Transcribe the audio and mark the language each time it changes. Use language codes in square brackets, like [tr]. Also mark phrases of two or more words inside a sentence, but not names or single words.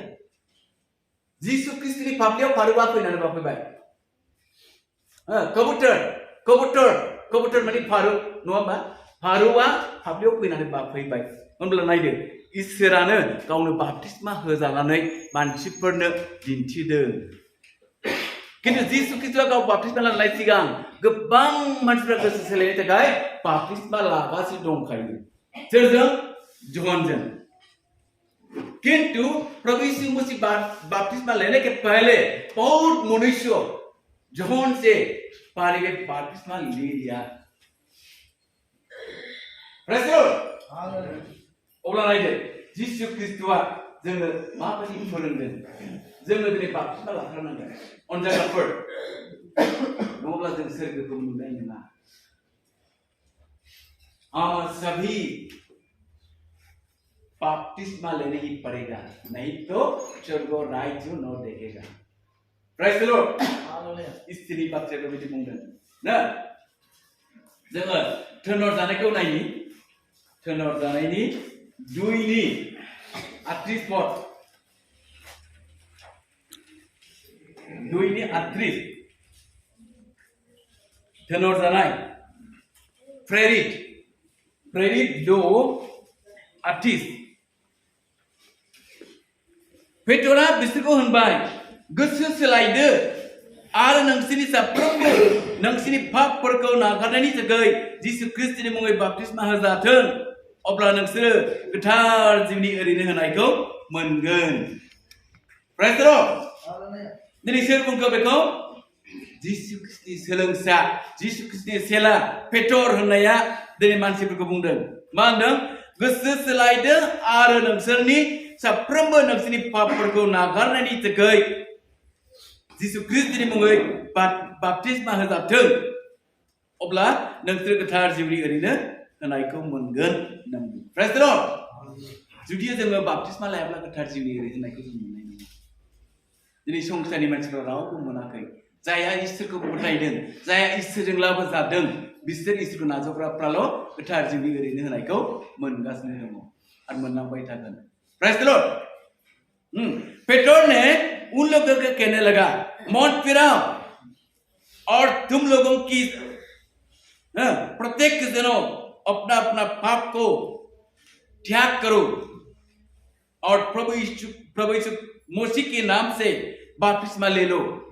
[brx] यीशु क्रिस्ट की फाफ्लियाव फारुआ फैनानै बाफैबाय। कबुतर माने फारौ नङा होमबा? फारौआ फाफ्लियाव फैनानै बाफैबाय। होनब्ला नायदो, इसोरानो गावनो बाप्तिस्मा होजानानै मानसिफोरनो दिन्थिदों। किन्तु यीशु क्रिस्टआ गाव बाप्तिस्मा लानाय सिगां गोबां मानसिफ्रा गोसो सोलायनो थाखाय बाप्तिस्मा लागासिनो दंखायो। सोरजों? जॉनजों। [hi] किंतु प्रभु यीशु मसीह बपतिस्मा लेने के पहले बहुत मनुष्य जॉन से पानी में बपतिस्मा ले लिया। [en] Praise the Lord. [brx] अब्ला नायदो, यीशु क्रिस्टआ जोंनो माबायदि फोरोंदों। जोंनो दिनै बपतिस्मा लाथारनांगोन अनजायफोर, नङाब्ला जों सोरगोखौ नुनाय नङा। [hi] हम सभी बपतिस्मा लेने ही पड़ेगा, नहीं तो स्वर्ग राज्य न देखेगा। [en] Praise the Lord. [brx] इसलिए बाथ्राखौ बिदि बुंदों ना। जोङो थोनर जानायखौ नायनि, थोनर जानायनि 2:38 पद, 2:38 थोनर जानाय प्रेरित 2:38 पेटरा बिसोरखौ होनबाय, गोसो सोलायदो आरो नोंसोरनि साफ्रोमबो नोंसोरनि पापफोरखौ नागारनायनि थाखाय जिसु ख्रीष्टनि मुङै बाप्तिस्मा होजाथों, अब्ला नोंसोरो गोथार जिउनि ओरैनो होनायखौ मोनगोन। [en] Praise the Lord. [brx] दिनै सोर बुंखो बेखौ? जिसु ख्रीष्टनि सोलोंसा, जिसु ख्रीष्टनि चेला पेटर होननाया दिनै मानसिफोरखौ बुंदों। मा होनदों? गोसो सोलायदो आरो नोंसोरनि साफ्रोमबो नोंसोरनि पापफोरखौ नागारनायनि थाखाय जिसु ख्रीष्टनि मुङै बाप्तिस्मा होजाथों, अब्ला नोंसोर गोथार जिउनि ओरैनो होनायखौ मोनगोन। [en] Praise the Lord. [brx] जुदि जोङो बाप्तिस्मा लायाब्ला गोथार जिउनि ओरैनो होनायखौ जों मोननाय नङा। दिनै संसारनि मानसिफ्रा रावबो मोनाखै। जायहा इसोरखौ फोथायदों, जायहा इसोरजों लाबोजादों, बिसोर इसोरखौ नाजावग्राफ्राल' गोथार जिउनि ओरैनो होनायखौ मोनगासिनो दङ आरो मोनलांबाय थागोन। [en] Praise the Lord. [hi] पेटर ने उन लोगों को कहने लगा, मन फिराओ और तुम लोगों की प्रत्येक जनों अपना अपना पाप को त्याग करो और प्रभु यीशु मसीह के नाम से बपतिस्मा ले लो।